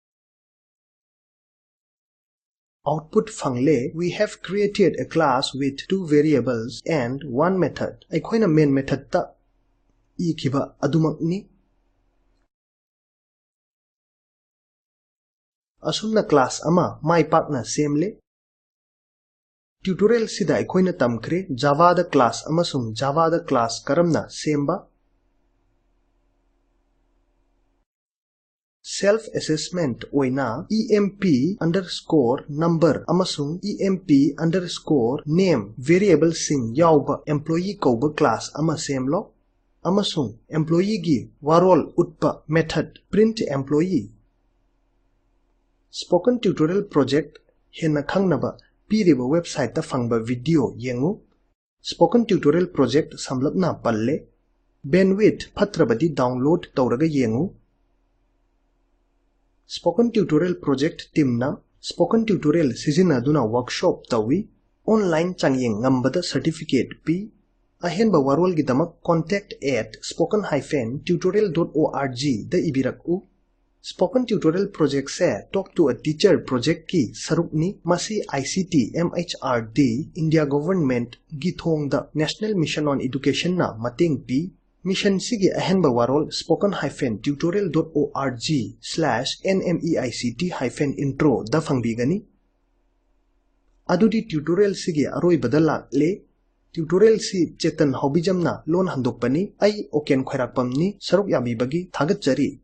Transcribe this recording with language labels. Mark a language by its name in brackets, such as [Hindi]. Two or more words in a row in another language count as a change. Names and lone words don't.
[Manipuri] output fangle [English] we have created a class with two variables and one method [Manipuri] aikoina [English] main method [Manipuri] ta ikiba adumakni asumna class ama mai pakna semle tutorial sida aikoina tamkre java da class amasung java da class karamna semba [English] self assessment [Manipuri] oina [English] emp underscore number [Manipuri] amasung [English] emp underscore name [Manipuri] variable sing yauba employee kauba class ama semlo amasung employee gi warol utpa [English] method print employee spoken tutorial project [Manipuri] henna khangnaba piriba website ta fangba video yengu [English] spoken tutorial project [Manipuri] samlapna palle bandwidth phatrabadi download tawraga yengu [English] spoken tutorial project [Manipuri] teamna [English] spoken tutorial [Manipuri] sizinaduna workshop tawi online changyeng ngambada certificate pi ahenba warol gidamak contact@spoken-tutorial.org da ibiraku [English] spoken tutorial project [Manipuri] se [English] talk to a teacher project [Manipuri] ki sarukni masi ICT MHRD India government gi thong da [English] national mission on education [Manipuri] na mateng pi mission sigi ahenba warol spoken-tutorial.org/nmeict-intro da fangbigani adudi tutorial sigi aroi badala le tutorial si chetan hobijamna lon handokpani ai oken khairakpamni saruk yabi bagi thagat jari